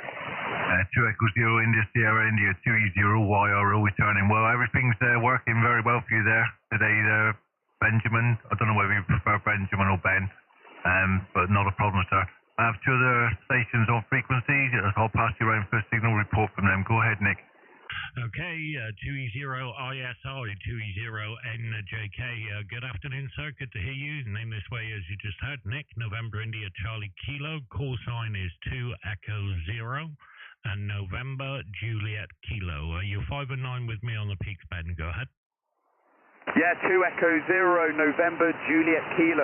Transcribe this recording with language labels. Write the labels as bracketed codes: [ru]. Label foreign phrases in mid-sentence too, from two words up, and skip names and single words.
[en] 2 Echo 0, India, Sierra, India, 2e0yro returning. Well, everything's working very well for you there today, Benjamin. I don't know whether you prefer Benjamin or Ben, but not a problem, sir. I have 2 other stations on frequency. I'll pass you around for a signal report from them. Go ahead, Nick. Okay, 2e0ISI, 2e0njk. Good afternoon, sir. Good to hear you. Name this way as you just heard, Nick. November India Charlie Kilo. Call sign is 2 Echo 0. And November Juliet Kilo. You're 5 and 9 with me on the peaks, Ben. Go ahead. Yeah, 2 Echo 0, November Juliet Kilo.